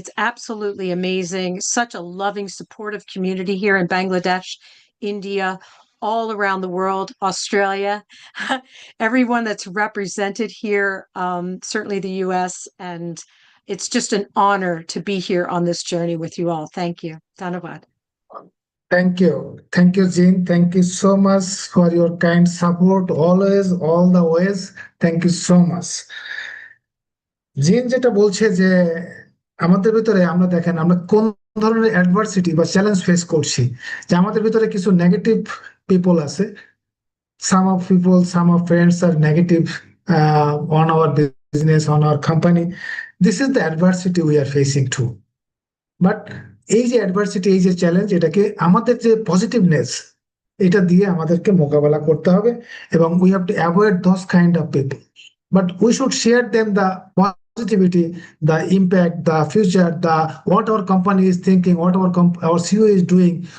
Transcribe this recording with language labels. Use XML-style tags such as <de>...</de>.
<en>It's absolutely amazing. Such a loving, supportive community here in Bangladesh, India, all around the world, Australia, everyone that's represented here, certainly the US. And it's just an honor to be here on this journey with you all. Thank you. Dhanavad. Thank you. Thank you, Jean. Thank you so much for your kind support always, all the ways. Thank you so much.</en> <bn>জিন যেটা বলছে যে আমাদের ভিতরে আমরা দেখেন আমরা কোন ধরনের অ্যাডভার্সিটি বা চ্যালেঞ্জ ফেস করছি, যে আমাদের ভিতরে কিছু নেগেটিভ পিপল আছে,</bn> <en>some of people, some of friends are negative on our business, on our company. This is the adversity we are facing too. But</en> <bn>এই যে অ্যাডভার্সিটি, এই যে চ্যালেঞ্জ, এটাকে আমাদের যে পজিটিভনেস, এটা দিয়ে আমাদেরকে মোকাবেলা করতে হবে, এবং</bn> <en>We have to avoid those kind of people, but we should share them the positivity, the impact, the future, the what our company is thinking, what our CEO is doing.</en>